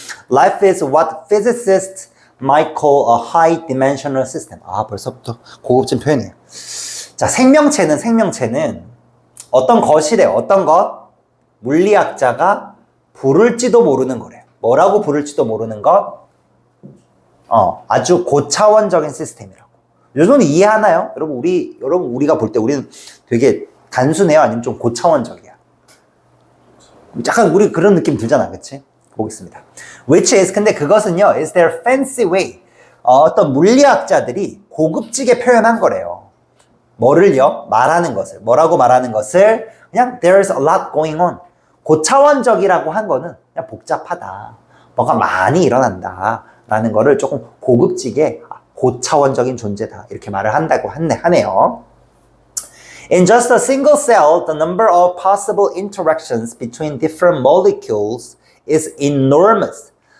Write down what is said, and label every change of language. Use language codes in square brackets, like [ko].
[en] Life is what physicists might call a high-dimensional system. [ko] 아, 벌써부터 고급진 표현이에요. 자, 생명체는 어떤 것이래요. 어떤 것? 물리학자가 부를지도 모르는 거래요. 뭐라고 부를지도 모르는 것? 아주 고차원적인 시스템이라고. 여러분 이해하나요? 여러분 우리가 볼 때 우리는 되게 단순해요? 아니면 좀 고차원적이야? 약간 우리 그런 느낌 들잖아, 그치? 보겠습니다. [en] Which is, [ko] 근데 그것은요, [en] is their fancy way. [ko] 어떤 물리학자들이 고급지게 표현한 거래요. 뭐를요? 말하는 것을. 뭐라고 말하는 것을? 그냥 [en] there's a lot going on. [ko] 고차원적이라고 한 거는 그냥 복잡하다. 뭐가 많이 일어난다. 라는 거를 조금 고급지게 고차원적인 존재다. 이렇게 말을 한다고 하네요. [en] In just a single cell, the number of possible interactions between different molecules is enormous.